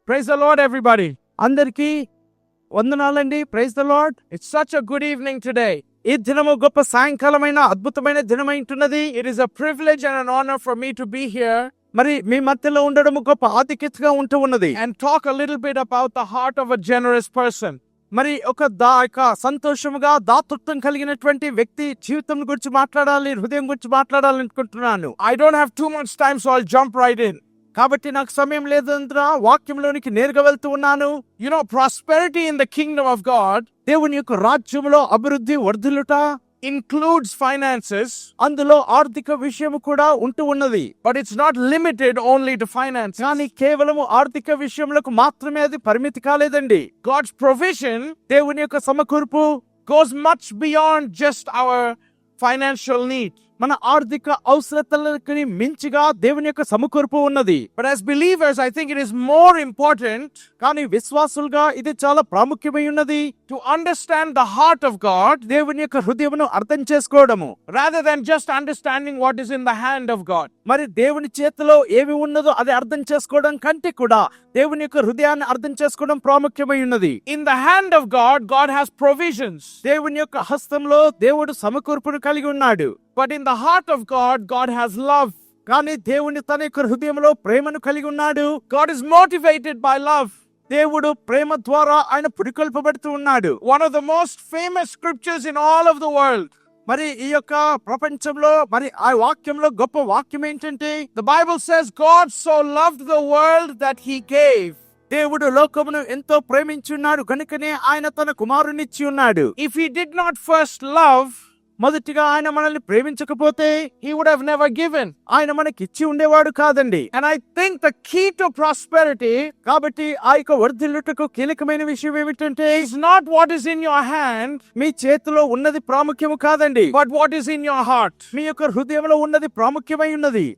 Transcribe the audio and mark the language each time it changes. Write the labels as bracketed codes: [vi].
[en] Praise the Lord, everybody. [te] అందరికీ వందనాలండి. [en] Praise the Lord. It's such a good evening today. [te] ఈ దినము గొప్ప సాయంకాలమైన అద్భుతమైన దినమైంటున్నది. [en] It is a privilege and an honor for me to be here. [te] మరి మీ మధ్యలో ఉండడం గొప్ప ఆధిక్యతగా ఉంటూ ఉన్నది. [en] And talk a little bit about the heart of a generous person. [te] మరి ఒక సంతోషముగా దాతృత్వం కలిగినటువంటి వ్యక్తి జీవితం గురించి మాట్లాడాలి, హృదయం గురించి మాట్లాడాలి అనుకుంటున్నాను. [en] I don't have too much time, so I'll jump right in. [te] కాబట్టి నాకు సమయం లేదందున వాక్యంలోనికి నేరుగా వెళ్తూ ఉన్నాను. [en] You know, prosperity in the kingdom of God, [te] దేవుని యొక్క రాజ్యంలో అభివృద్ధి వర్ధిల్లుట, [en] includes finances. [te] అందులో ఆర్థిక విషయం కూడా ఉంటూ ఉన్నది. [en] But it's not limited only to finance. [te] కానీ కేవలం ఆర్థిక విషయములకు మాత్రమే అది పరిమితి కాలేదండి. [en] God's provision, [te] దేవుని యొక్క సమకూర్పు, [en] goes much beyond just our financial need. [te] మన ఆర్థిక అవసరతలకు మించిగా దేవుని యొక్క సమకూర్పు ఉన్నది. [en] But as believers, I think it is more important, [te] కానీ విశ్వాసులుగా ఇది చాలా ప్రాముఖ్యమై ఉన్నది, [en] to understand the heart of God, [te] దేవుని యొక్క హృదయమును అర్థం చేసుకోవడము, [en] rather than just understanding what is in the hand of God. [te] మరి దేవుని చేతిలో ఏమి ఉన్నదో అది అర్థం చేసుకోవడం కంటే కూడా దేవుని యొక్క హృదయాన్ని అర్థం చేసుకోవడం ప్రాముఖ్యమై ఉన్నది. [en] In the hand of God, God has provisions. [te] దేవుని యొక్క హస్తంలో దేవుడు సమకూర్పును కలిగి ఉన్నాడు. [en] But in the heart of God, God has love. [te] కానీ దేవుని తన యొక్క హృదయంలో ప్రేమను కలిగి ఉన్నాడు. [en] God is motivated by love. [te] దేవుడు ప్రేమ ద్వారా ఆయన పురికొల్పబడుతూ ఉన్నాడు. [en] One of the most famous scriptures in all of the world. [te] మరి ఈ యొక్క ప్రపంచంలో మరి ఆ వాక్యంలో గొప్ప వాక్యం ఏంటంటే, [en] the Bible says God so loved the world that he gave. [te] దేవుడు లోకమును ఎంతో ప్రేమించున్నాడు కనుకనే ఆయన తన కుమారునిచ్చి ఉన్నాడు. [en] If he did not first love, [te] మొదటిగా ఆయన మనల్ని ప్రేమించకపోతే [en] he would have never given. [te] ఆయన మనకి ఇచ్చి ఉండేవాడు కాదండి. [en] And I think the key to prosperity, [te] కాబట్టి ఆ యొక్క వర్ధిల్లుటకు కీలకమైన విషయం ఏమిటంటే, [en] is not what is in your hand, [te] మీ చేతిలో ఉన్నది ప్రాముఖ్యము కాదండి, [en] but what is in your heart, [te] మీ యొక్క హృదయంలో ఉన్నది ప్రాముఖ్యమై ఉన్నది.